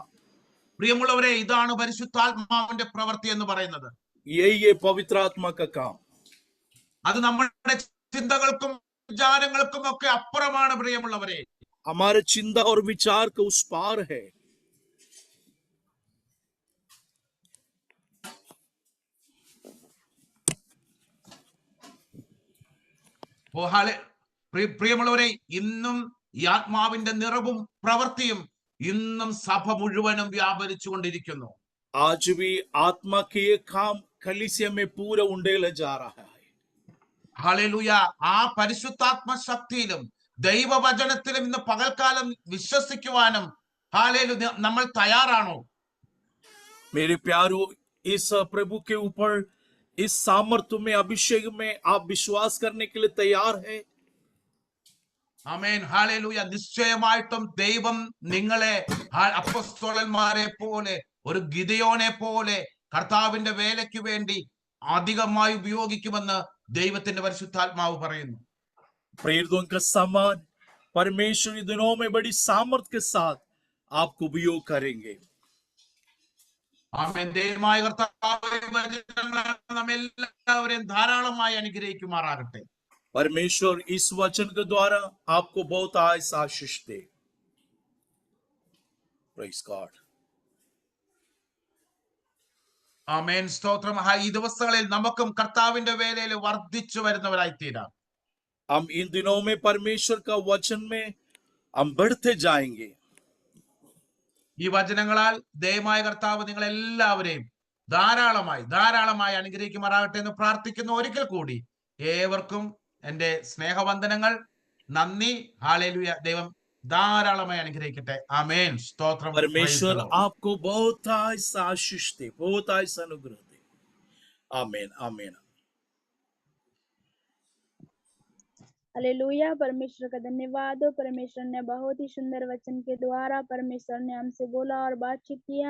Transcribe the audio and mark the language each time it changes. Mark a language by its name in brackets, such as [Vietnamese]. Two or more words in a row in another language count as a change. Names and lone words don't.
[Malayalam] പ്രിയമുള്ളവരെ, ഇതാണ് പരിശുദ്ധാത്മാവിന്റെ പ്രവൃത്തി എന്ന് പറയുന്നത്. [Hindi] ये पवित्र आत्मा का काम. [Malayalam] അത് നമ്മുടെ ചിന്തകൾക്കും വിചാരങ്ങൾക്കും ഒക്കെ അപ്പുറമാണ് പ്രിയമുള്ളവരെ. [Hindi] हमारे चिंता और विचार के उस पार है. [Malayalam] പ്രിയമുള്ളവരെ, ഇന്നും ഈ ആത്മാവിന്റെ നിറവും പ്രവൃത്തിയും ഇന്നും സഭ മുഴുവനും വ്യാപരിച്ചു കൊണ്ടിരിക്കുന്നു. [Hindi] आज भी आत्मा के ये काम कलीसिया में पूरा उंडेला जा रहा है. [Malayalam] ഹല്ലേലൂയ. ആ പരിശുദ്ധാത്മ ശക്തിയിലും ദൈവവചനത്തിലും ഇന്ന് പകൽക്കാലം വിശ്വസിക്കുവാനും ഹല്ലേലൂയ നമ്മൾ തയ്യാറാണോ? [Hindi] मेरे प्यारों, इस प्रभु के ऊपर इस सामर्थ्य में, अभिषेक में आप विश्वास करने के लिए तैयार है? [Malayalam] ആമേൻ. ഹല്ലേലൂയ. നിശ്ചയമായിട്ടും ദൈവം നിങ്ങളെ അപ്പോസ്തലന്മാരെ പോലെ, ഒരു ഗിദെയോനെ പോലെ കർത്താവിന്റെ വേലയ്ക്ക് വേണ്ടി അധികമായി ഉപയോഗിക്കുമെന്ന് ദൈവത്തിന്റെ പരിശുദ്ധാത്മാവ് പറയുന്നു. [Hindi] प्रेरितों का समान परमेश्वर इन दिनों में बड़ी सामर्थ्य के साथ आपको उपयोग करेंगे. [Malayalam] ആമേൻ. ദൈവമായ കർത്താവ് നമ്മെല്ലാവരെയും ധാരാളമായി അനുഗ്രഹിക്കുമാറാകട്ടെ. [Hindi] परमेश्वर इस वचन के द्वारा आपको बहुत आशीष दे. [English] Praise God. [Malayalam] ആമേൻ സ്തോത്രം. ഈ ദിവസങ്ങളിൽ നമുക്കും കർത്താവിന്റെ വേലയിൽ വർദ്ധിച്ചു വരുന്നവരായി തീരാം. [Hindi] हम इन दिनों में परमेश्वर का वचन में हम बढ़ते जाएंगे. [Malayalam] ഈ വചനങ്ങളാൽ ദയമായ കർത്താവ് നിങ്ങളെല്ലാവരെയും ധാരാളമായി അനുഗ്രഹിക്കുമാറാകട്ടെ എന്ന് പ്രാർത്ഥിക്കുന്നു. ഒരിക്കൽ കൂടി ഏവർക്കും എന്റെ സ്നേഹവന്ദനങ്ങൾ, നന്ദി. ഹല്ലേലൂയ. ദൈവം ധാരാളമായി അനുഗ്രഹിക്കട്ടെ. ആമേൻ സ്തോത്രം. [English] Praise the [Hindi] परमेश्वर [English] Lord. [Hindi] आपको बहुत ऐसा आशीष दे, बहुत ऐसा अनुग्रह दे. आमीन आमीन. हालेलुया। परमेश्वर का धन्यवाद हो। परमेश्वर ने बहुत ही सुंदर वचन के द्वारा परमेश्वर ने हमसे बोला और बातचीत किया।